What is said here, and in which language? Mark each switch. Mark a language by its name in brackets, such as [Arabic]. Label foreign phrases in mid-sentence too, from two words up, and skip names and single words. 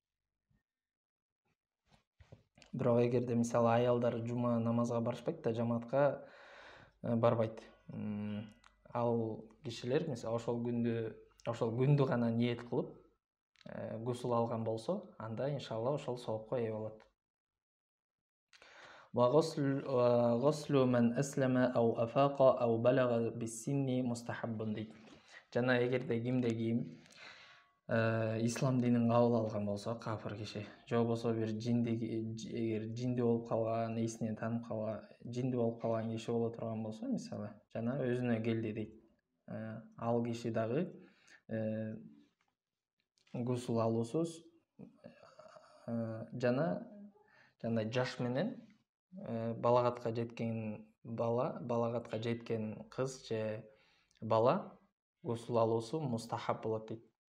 [Kyrgyz] Бирок эгерде мисалы аялдар жума намазга барышпайт да, жамаатка барбайт. Ал кишилер мисалы ошол күндү гана ниет кылып гусул алган болсо, анда иншалла ошол соопко ээ болот. [Arabic] وغسل من أسلم أو أفاق أو بلغ بالسن مستحب дейт. [Kyrgyz] Жана эгерде кимде-ким ислам динин кабыл алган болсо, кафир киши, же болбосо бир жинди болуп калган, эсинен танып калган, жинди болуп калган киши боло турган болсо, мисалы, жана өзүнө келди дейт. Ал киши дагы гусул алуусуз жана жаш менен балагатка жеткен кыз же бала гусул алуусу мустахаб болот дейт.